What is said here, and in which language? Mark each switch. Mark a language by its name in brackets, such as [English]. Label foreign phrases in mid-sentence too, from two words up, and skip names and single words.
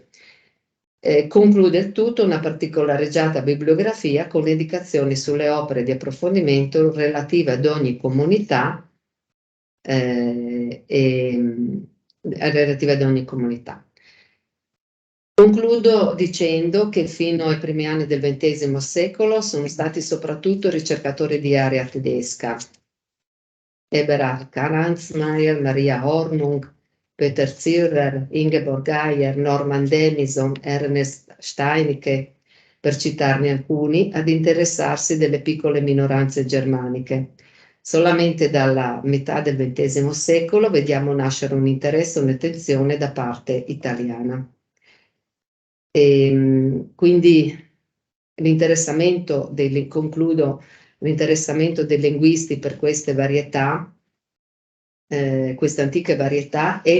[Italian] Conclude il tutto una particolareggiata bibliografia con indicazioni sulle opere di approfondimento relative ad ogni comunità Concludo dicendo che fino ai primi anni del XX secolo sono stati soprattutto ricercatori di area tedesca. Eberhard Karansmeyer, Maria Hornung, Peter Zirrer, Ingeborg Geyer, Norman Denison, Ernest Steinicke, per citarne alcuni, ad interessarsi delle piccole minoranze germaniche. Solamente dalla metà del XX secolo vediamo nascere un interesse e un'attenzione da parte italiana. Quindi l'interessamento dei linguisti per queste varietà, queste antiche varietà, è